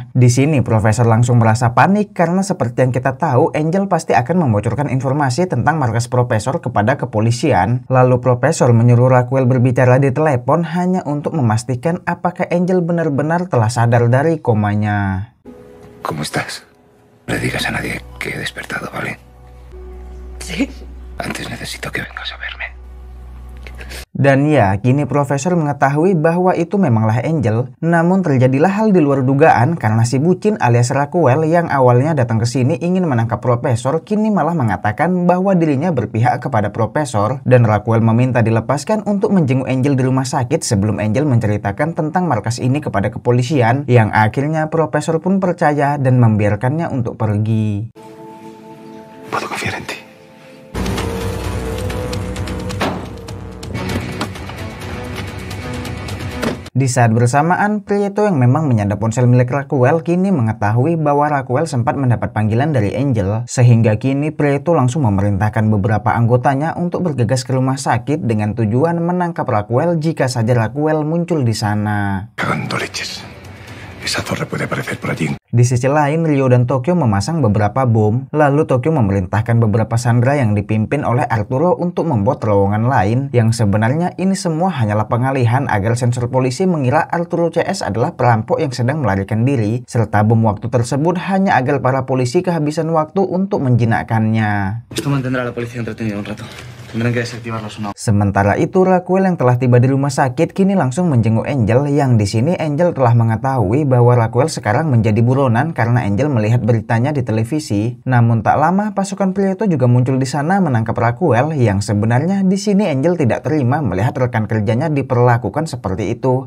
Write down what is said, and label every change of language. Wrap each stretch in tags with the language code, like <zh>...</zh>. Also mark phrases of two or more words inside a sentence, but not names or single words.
<id>Di sini Profesor langsung merasa panik karena seperti yang kita tahu, Angel pasti akan membocorkan informasi tentang markas Profesor kepada kepolisian. Lalu Profesor menyuruh Raquel berbicara di telepon hanya untuk memastikan apakah Angel benar-benar telah sadar dari komanya.</id> <es>¿Cómo estás? No le digas a nadie que he despertado, ¿vale? Sí. Antes necesito que vengas a verme.</es> <id>Dan ya, kini Profesor mengetahui bahwa itu memanglah Angel. Namun terjadilah hal di luar dugaan karena si bucin alias Raquel yang awalnya datang ke sini ingin menangkap Profesor, kini malah mengatakan bahwa dirinya berpihak kepada Profesor. Dan Raquel meminta dilepaskan untuk menjenguk Angel di rumah sakit sebelum Angel menceritakan tentang markas ini kepada kepolisian. Yang akhirnya Profesor pun percaya dan membiarkannya untuk pergi.</id> <es>Puedo confiar en ti.</es> <id>Di saat bersamaan, Prieto yang memang menyadap ponsel milik Raquel kini mengetahui bahwa Raquel sempat mendapat panggilan dari Angel, sehingga kini Prieto langsung memerintahkan beberapa anggotanya untuk bergegas ke rumah sakit dengan tujuan menangkap Raquel jika saja Raquel muncul di sana.</id> <es>Cagando leches. Esa torre puede aparecer por allí.</es> <id>Di sisi lain, Ryo dan Tokyo memasang beberapa bom, lalu Tokyo memerintahkan beberapa sandera yang dipimpin oleh Arturo untuk membuat terowongan lain, yang sebenarnya ini semua hanyalah pengalihan agar sensor polisi mengira Arturo CS adalah perampok yang sedang melarikan diri, serta bom waktu tersebut hanya agar para polisi kehabisan waktu untuk menjinakkannya.</id> <es>Esto mantendrá a la policía entretenida un rato. Tendrán que desactivarlos o no.</es> <id>Sementara itu, Raquel yang telah tiba di rumah sakit kini langsung menjenguk Angel, yang di sini Angel telah mengetahui bahwa Raquel sekarang menjadi buronan karena Angel melihat beritanya di televisi. Namun tak lama pasukan Prieto juga muncul di sana menangkap Raquel, yang sebenarnya di sini Angel tidak terima melihat rekan kerjanya diperlakukan seperti itu.</id>